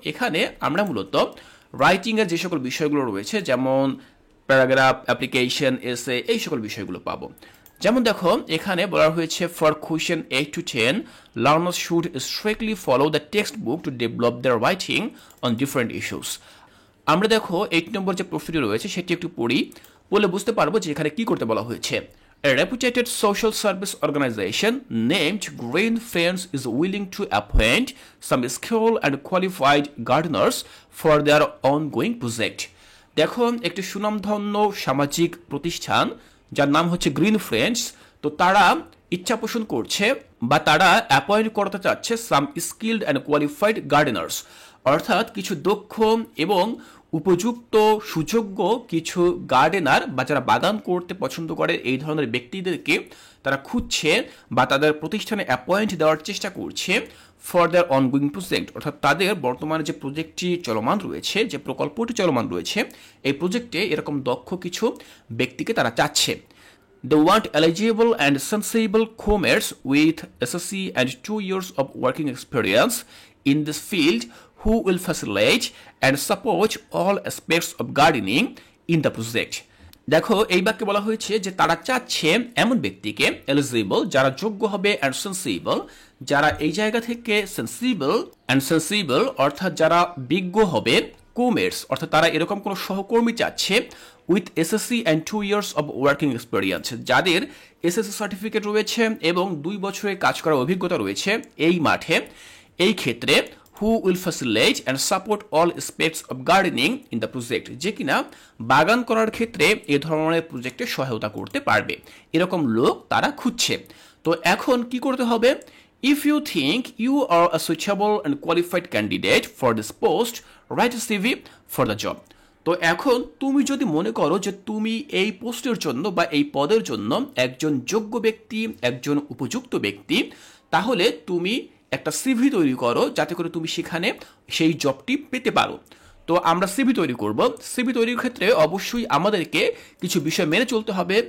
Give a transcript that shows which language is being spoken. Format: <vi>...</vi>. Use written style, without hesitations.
<bn>এখানে আমরা মূলত রাইটিং এর যে সকল বিষয়গুলো রয়েছে, যেমন প্যারাগ্রাফ, অ্যাপ্লিকেশন, এসে, এই সকল বিষয়গুলো পাবো।</bn> <en>যেমন দেখো, এখানে বলা হয়েছে for question 8 to 10 learners should strictly follow the textbook to develop their writing on different issues.</en> <bn>আমরা দেখো 8 নম্বর যে প্রশ্নটি রয়েছে সেটি একটু পড়ি, বলে বুঝতে পারবো যে এখানে কি করতে বলা হয়েছে।</bn> <en>A reputed social service organization named Green Friends is willing to appoint some skilled and qualified gardeners for their ongoing project.</en> <bn>দেখো, একটি সুনামধন্য সামাজিক প্রতিষ্ঠান যার নাম হচ্ছে গ্রিন ফ্রেন্ডস, তো তারা ইচ্ছা পোষণ করছে বা তারা অ্যাপয়েন্ট করতে চাচ্ছে</bn> <en>some skilled and qualified gardeners,</en> <bn>অর্থাৎ কিছু দক্ষ এবং উপযুক্ত সুযোগ্য কিছু গার্ডেনার বা যারা বাগান করতে পছন্দ করে এই ধরনের ব্যক্তিদেরকে তারা খুঁজছে বা তাদের প্রতিষ্ঠানে অ্যাপয়েন্ট দেওয়ার চেষ্টা করছে</bn> <en>for their ongoing project,</en> <bn>অর্থাৎ তাদের বর্তমানে যে প্রজেক্টটি চলমান রয়েছে, যে প্রকল্পটি চলমান রয়েছে, এই প্রজেক্টে এরকম দক্ষ কিছু ব্যক্তিকে তারা চাচ্ছে।</bn> <en>They want eligible and sensible comrades with SSC and 2 years of working experience in this field who will facilitate and support all aspects of gardening in the project.</en> <bn>দেখো, এই বাক্যে বলা হয়েছে যে তারা চাচ্ছে এমন ব্যক্তিকে, এলিজিবল যারা যোগ্য হবে, অ্যান্ড সেন্সিবল যারা এই জায়গা থেকে সেন্সিবল অর্থাৎ যারা বিজ্ঞ হবে, কোমেটস অর্থাৎ তারা এরকম কোনো সহকর্মী চাচ্ছে</bn> <en>with SSC and 2 years of working experience,</en> <bn>যাদের এসএসসি সার্টিফিকেট রয়েছে এবং 2 বছরের কাজ করার অভিজ্ঞতা রয়েছে এই মাঠে, এই ক্ষেত্রে</bn> <en>who will facilitate and support all aspects of gardening in the project,</en> <bn>যে কিনা বাগান করার ক্ষেত্রে এ ধরনের প্রজেক্টে সহায়তা করতে পারবে, এরকম লোক তারা খুঁজছে। তো এখন কি করতে হবে?</bn> <en>If you think you are a suitable and qualified candidate for this post, write a CV for the job.</en> <bn>তো এখন তুমি যদি মনে করো যে তুমি এই পোস্টের জন্য বা এই পদের জন্য একজন যোগ্য ব্যক্তি, একজন উপযুক্ত ব্যক্তি, তাহলে তুমি একটা সিভি তৈরি করো যাতে করে তুমি সেখানে সেই জবটি পেতে পারো। তো আমরা সিভি তৈরি করব। সিভি তৈরির ক্ষেত্রে অবশ্যই আমাদেরকে কিছু বিষয় মেনে চলতে হবে।</bn>